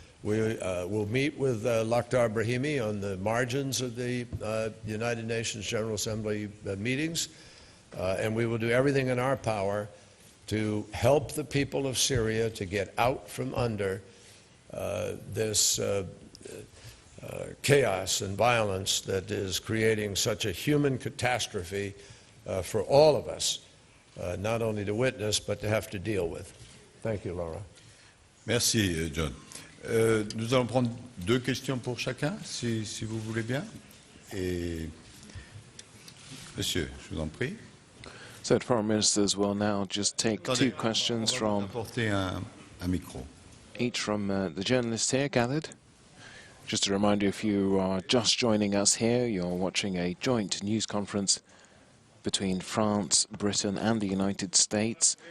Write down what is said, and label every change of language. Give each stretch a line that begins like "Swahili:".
English: We will meet with Lakhdar Brahimi on the margins of the United Nations General Assembly meetings, and we will do everything in our power to help the people of Syria to get out from under this chaos and violence that is creating such a human catastrophe for all of us, not only to witness, but to have to deal with. Thank you, Laurent.
French: Merci, John. Nous allons prendre 2 questions pour chacun, si vous voulez bien. Et monsieur, je vous en prie.
English: So foreign ministers will now just take 2 questions from
French: Apporter un micro.
English: each from the journalists here gathered. Just a reminder, if you are just joining us here, you're watching a joint news conference between France, Britain and the United States.